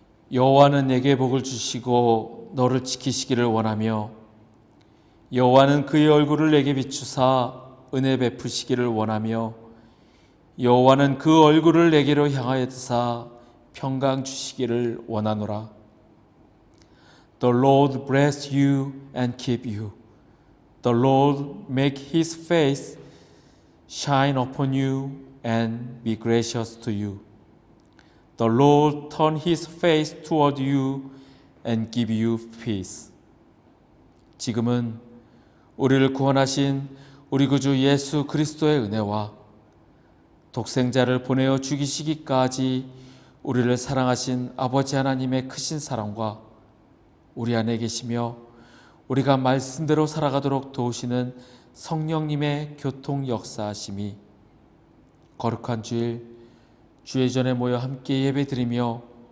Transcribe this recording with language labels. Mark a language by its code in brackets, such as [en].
[ko] 여호와는 내게 복을 주시고 너를 지키시기를 원하며 여호와는 그의 얼굴을 내게 비추사 은혜 베푸시기를 원하며 여호와는 그 얼굴을 내게로 향하여 드사 평강 주시기를 원하노라. [en] The Lord bless you and keep you. The Lord make his face shine upon you and be gracious to you. The Lord turn his face toward you and give you peace. [ko] 지금은 우리를 구원하신 우리 구주 예수 그리스도의 은혜와 독생자를 보내어 죽이시기까지 우리를 사랑하신 아버지 하나님의 크신 사랑과 우리 안에 계시며 우리가 말씀대로 살아가도록 도우시는 성령님의 교통 역사하심이 거룩한 주일 주의 전에 모여 함께 예배드리며